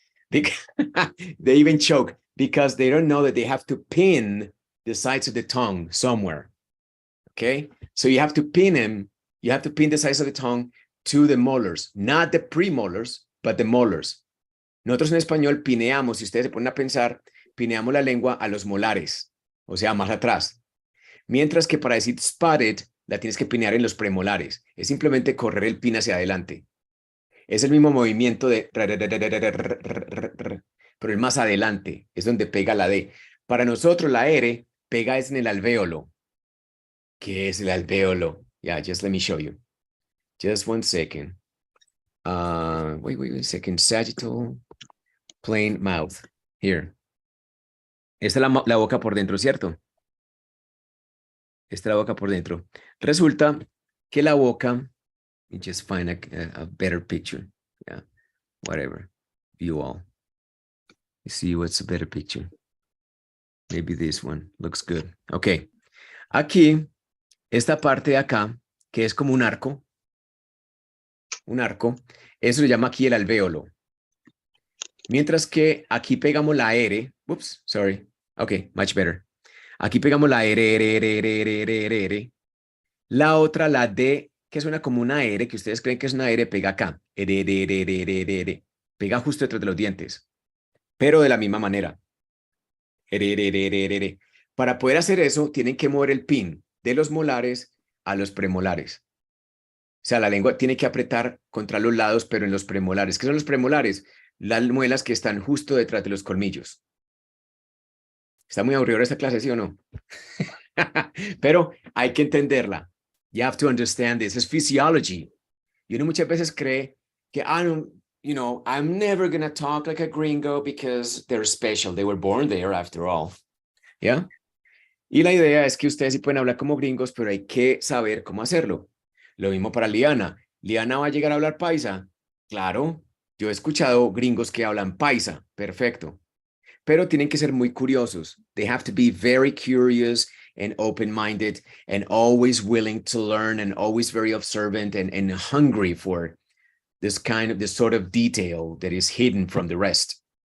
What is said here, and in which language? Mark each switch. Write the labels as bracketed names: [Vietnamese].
[English] They even choke because they don't know that they have to pin the sides of the tongue somewhere. Okay, so you have to pin them. You have to pin the sides of the tongue to the molars, not the premolars, but the molars. [Spanish] Nosotros en español pineamos, si ustedes se ponen a pensar, pineamos la lengua a los molares, o sea, más atrás. Mientras que para decir spotted, la tienes que pinear en los premolares. Es simplemente correr el pin hacia adelante. Es el mismo movimiento de... Pero el más adelante es donde pega la D. Para nosotros la R pega es en el alvéolo. ¿Qué es el alvéolo? [English] Yeah, just let me show you. Just one second. Wait a second. Sagittal, plain mouth. Here. [Spanish] Esta es la boca por dentro, ¿cierto? Esta es la boca por dentro. Resulta que la boca, [English] let me just find a better picture. Yeah, whatever. View all. Let's see what's a better picture. Maybe this one looks good. Okay. [Spanish] Aquí, esta parte de acá, que es como un arco, eso se llama aquí el alvéolo. Mientras que aquí pegamos la R, [English] oops, sorry. Okay, much better. [Spanish] Aquí pegamos la R. La otra, la D, que suena como una R, que ustedes creen que es una R, pega acá. R. Pega justo detrás de los dientes, pero de la misma manera. R. Para poder hacer eso, tienen que mover el pin de los molares a los premolares. O sea, la lengua tiene que apretar contra los lados, pero en los premolares. ¿Qué son los premolares? Las muelas que están justo detrás de los colmillos. ¿Está muy aburrida esta clase, sí o no? Pero hay que entenderla. [English] You have to understand this. Es physiology. [Spanish] Y uno muchas veces cree que, [English] I'm never going to talk like a gringo because they're special. They were born there after all. [Spanish] ¿Ya? Y la idea es que ustedes sí pueden hablar como gringos, pero hay que saber cómo hacerlo. Lo mismo para Liana. ¿Liana va a llegar a hablar paisa? Claro. Yo he escuchado gringos que hablan paisa. Perfecto. Pero tienen que ser muy curiosos. [English] They have to be very curious and open-minded and always willing to learn and always very observant and hungry for this sort of detail that is hidden from the rest.